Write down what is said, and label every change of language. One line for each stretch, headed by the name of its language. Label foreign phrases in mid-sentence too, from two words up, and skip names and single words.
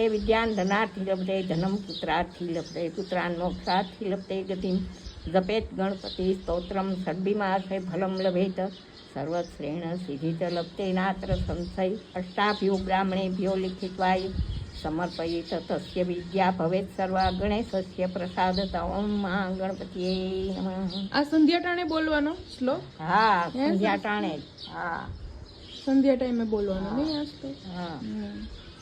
Sanskrit: विद्यान् धनार्थी लभते धनं पुत्रार्थी लभते पुत्रान् मोक्षार्थी लभते गतिं जपेत् गणपति स्तोत्रं षड्भिमाशय फलं लभेत सर्वश्रेण सिद्धि च लभते नात्र संशय अष्टाभ्यो ब्राह्मणेभ्यो लिखित्वा समर्पयेत तस्य विद्या भवेत् सर्वा गणेशस्य प्रसादता ओम महा गणपतिये नमः।
Gujarati: આ સંધ્યા ટાણે બોલવાનો શ્લોક? હા સંધ્યા ટાણે, હા સંધ્યા ટાઈમે બોલવાનો નહીં આ શ્લોક? હા